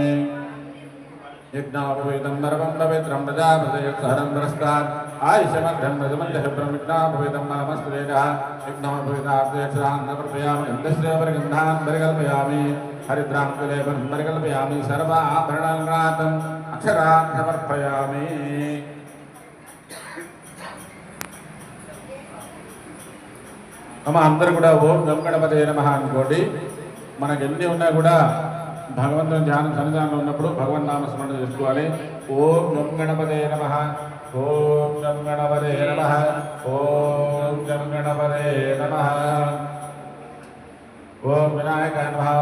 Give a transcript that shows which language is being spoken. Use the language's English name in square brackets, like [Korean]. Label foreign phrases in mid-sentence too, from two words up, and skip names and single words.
[Sanskrit] यज्ञापवेदं नरवं पवित्रं प्रजापतयत्सहनं पुरस्तात् आयुष्यमग्रं रजमल्यशुभ्रं यज्ञापवेदं नामस्त्रेजः यज्ञापवेदाब्देक्षरां समर्पयामि गन्धस्य परिगन्धान् परिकल्पयामि हरिद्रां कुलेपं परिकल्पयामि सर्वाभरणाङ्गातम् अक्षरां समर्पयामि [Telugu] అమ్మ అందరూ కూడా [Sanskrit] ఓం గం గణపతే నమః అనుకోండి. [Telugu] మనకి ఎన్ని ఉన్నా కూడా భగవంతుని ధ్యానం సన్నిధానంలో ఉన్నప్పుడు భగవన్ నామ స్మరణ చేసుకోవాలి. [Sanskrit] ఓం గం గణపతే నమః, ఓం గం గణపతే నమః, ఓం గం గణపతే నమః, ఓం వినాయకాయ నమః, ఓం